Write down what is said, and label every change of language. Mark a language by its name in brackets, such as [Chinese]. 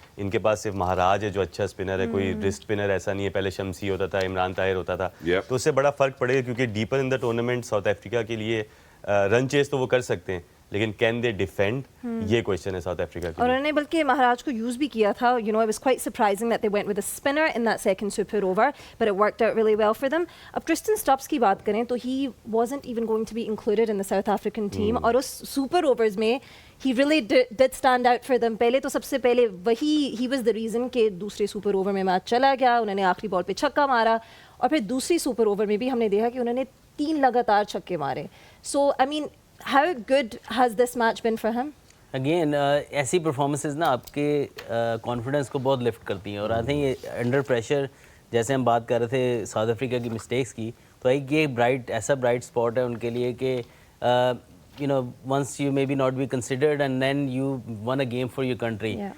[Urdu] ان کے پاس صرف مہاراج ہے جو اچھا اسپنر ہے, کوئی رسٹ اسپنر ایسا نہیں ہے. پہلے شمسی ہوتا تھا, عمران طاہر ہوتا تھا, تو اس سے بڑا فرق پڑے گا کیونکہ [English] deeper in the tournament [Urdu] ساؤتھ افریقہ کے لیے رن چیز تو وہ کر سکتے ہیں, لیکن [English] can they defend, [Urdu] یہ کویشچن ہے ساؤتھ افریقہ کے. اور انہوں نے بلکہ مہاراج کو یوز بھی کیا تھا. [English] It was quite surprising that they went with a spinner in that second super over, but it worked out really well for them. اب Tristan Stubbs [Urdu] کی بات کریں تو [English] he wasn't even going to be included in the South African team, اور اس super overs میں he really did stand out for them. [Urdu] پہلے تو سب سے پہلے [English] he was the reason [Urdu] کہ دوسرے super over میں میچ چلا گیا. انہوں نے آخری بال پہ چھکا مارا, اور پھر دوسری super over میں بھی ہم نے دیکھا کہ انہوں نے 3 لگاتار چھکے مارے. [English] So I mean how good has this match been for him? [Urdu] Again ایسی پرفارمنسز نا آپ کے کانفیڈنس کو بہت لفٹ کرتی ہیں, اور آئی تھنک یہ انڈر پریشر جیسے ہم بات کر رہے تھے ساؤتھ افریقہ کی مسٹیکس کی, تو ایک یہ ایسا برائٹ اسپاٹ ہے ان کے لیے کہ [English] once you may be not be considered and then you won a game for your country,